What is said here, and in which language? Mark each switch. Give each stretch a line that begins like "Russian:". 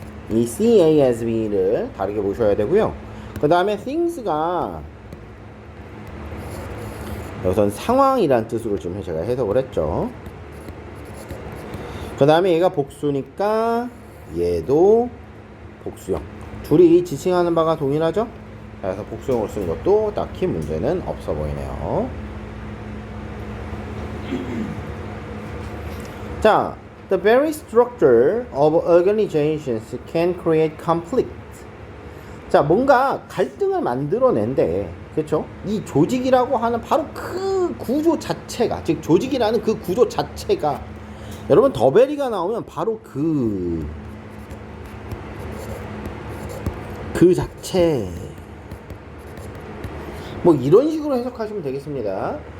Korean: 이 C, A, S, B를 다르게 보셔야 되고요. 그 다음에 things가 여기선 상황이란 뜻으로 좀 제가 해석을 했죠. 그 다음에 얘가 복수니까 얘도 복수형. 둘이 지칭하는 바가 동일하죠? 그래서 복수형을 쓴 것도 딱히 문제는 없어 보이네요.
English: 자, the very structure of organizations can create conflict.
Korean: 자, 뭔가 갈등을 만들어낸대. 그렇죠? 이 조직이라고 하는 바로 그 구조 자체가, 즉 조직이라는 그 구조 자체가, 여러분 더베리가 나오면 바로 그 자체, 뭐 이런 식으로 해석하시면 되겠습니다.